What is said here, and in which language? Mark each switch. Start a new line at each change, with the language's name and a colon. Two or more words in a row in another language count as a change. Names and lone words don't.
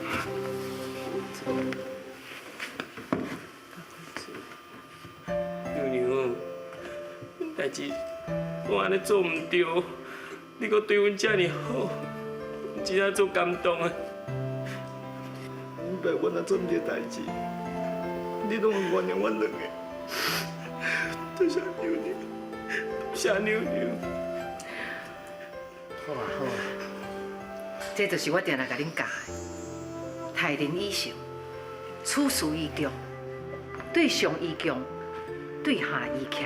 Min Nan Chinese: 娘娘，代志我安尼做唔对，你阁对阮遮尔好，真正足感动啊！明白我若做唔对代志，你拢会原谅我两个。多谢娘娘，多谢娘娘。好啊好啊，这就是我定来甲恁教的：待人以诚，处事以忠，对上以强，对下以强。